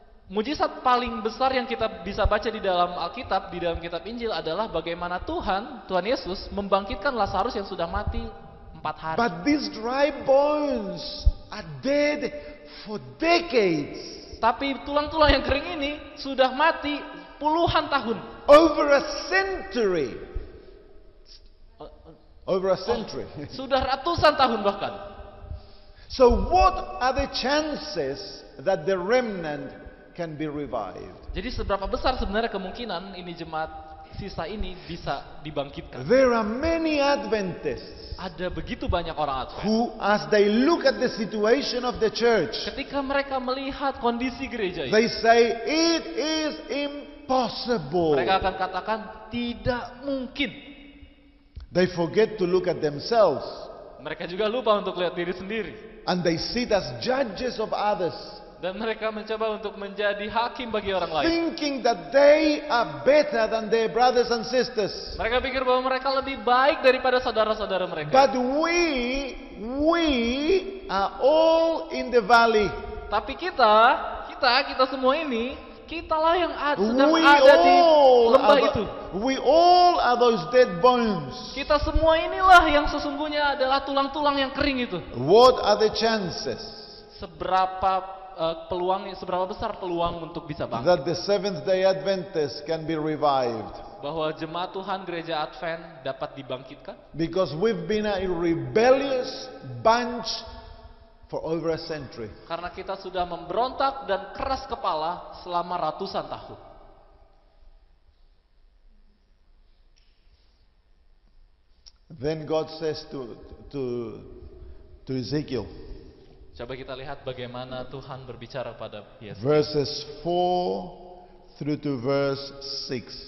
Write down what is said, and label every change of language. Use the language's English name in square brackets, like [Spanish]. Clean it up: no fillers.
[Indonesian] Mujizat paling besar yang kita bisa baca di dalam Alkitab, di dalam kitab Injil adalah bagaimana Tuhan Yesus membangkitkan Lazarus yang sudah mati 4 hari. [English] But these dry bones are dead for decades. [Indonesian] Tapi tulang-tulang yang kering ini sudah mati puluhan tahun. [English] Over a century. Over a century. [Indonesian] Sudah ratusan tahun bahkan. [English] So what are the chances that the remnant can be revived? [Indonesian] Jadi seberapa besar sebenarnya kemungkinan ini jemaat sisa ini bisa dibangkitkan? [English] There are many Adventists [Indonesian] Ada begitu banyak orang Advent. [English] who, as they look at the situation of the church, [Indonesian] Ketika mereka melihat kondisi gereja ini, [English] they say it is impossible. [Indonesian] mereka akan katakan tidak mungkin. [English] They forget to look at themselves, [Indonesian] Mereka juga lupa untuk lihat diri sendiri. [English] and they sit as judges of others, [Indonesian] Dan mereka mencoba untuk menjadi hakim bagi orang lain. [English] thinking that they are better than their brothers and sisters. [Indonesian] Mereka pikir bahwa mereka lebih baik daripada saudara-saudara mereka. [English] But we are all in the valley. [Indonesian] Tapi kita semua ini, kitalah yang sedang [English] We [Indonesian] ada di [English] all [Indonesian] lembah [English] are [Indonesian] itu. [English] those dead bones. [Indonesian] Kita semua inilah yang sesungguhnya adalah tulang-tulang yang kering itu. [English] What are the chances [Indonesian] Seberapa besar peluang untuk bisa bangkit? [English] that the Seventh-day Adventists can be revived? [Indonesian] Bahwa jemaat Tuhan gereja Advent dapat dibangkitkan? [English] Because we've been a rebellious bunch for over a century. [Indonesian] Karena kita sudah memberontak dan keras kepala selama ratusan tahun. [English] Then God says to Ezekiel, [Indonesian] Coba kita lihat bagaimana Tuhan berbicara pada Yesus. [English] verses 4 through to verse 6.